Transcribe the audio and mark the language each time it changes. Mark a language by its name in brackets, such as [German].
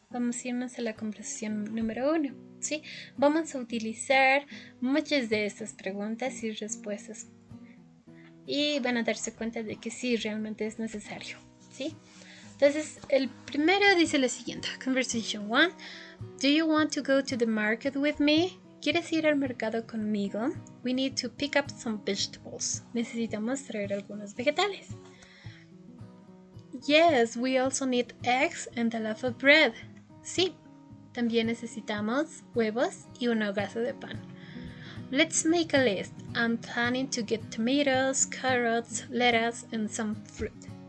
[Spanish] Vamos a irnos a la conversación número 1, ¿sí? Vamos a utilizar muchas de estas preguntas y respuestas. Y van a darse cuenta de que sí, realmente es necesario, ¿sí? Entonces, el primero dice lo siguiente. [English] Conversation 1. Do you want to go to the market with me? [Spanish] ¿Quieres ir al mercado conmigo? [English] We need to pick up some vegetables. [Spanish] Necesitamos traer algunos vegetales. [English] Yes, we also need eggs and a loaf of bread. [Spanish] Sí, también necesitamos huevos y un hogazo de pan. [English] Let's make a list. I'm planning to get tomatoes, carrots, lettuce, and some fruit.